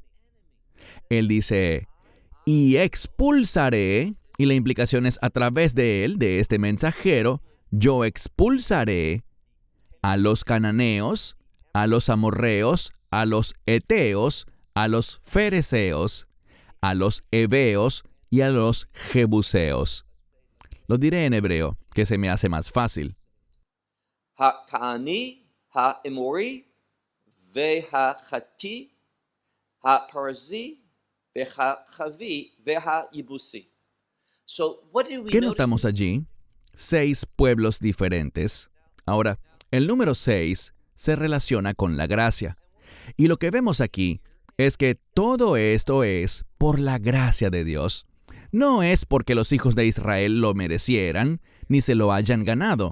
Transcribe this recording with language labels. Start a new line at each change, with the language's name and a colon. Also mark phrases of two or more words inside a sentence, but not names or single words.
Spanish: Él dice, y expulsaré, y la implicación es a través de él, de este mensajero, yo expulsaré a los cananeos, a los amorreos, a los heteos, a los fereceos, a los heveos y a los jebuseos. Lo diré en hebreo, que se me hace más fácil.
Hebrew: הכנעני האמרי והחתי הפרזי והחוי והיבוסי.
Spanish: ¿Qué notamos allí? 6 pueblos diferentes. Ahora, el número 6 se relaciona con la gracia. Y lo que vemos aquí es que todo esto es por la gracia de Dios. No es porque los hijos de Israel lo merecieran, ni se lo hayan ganado.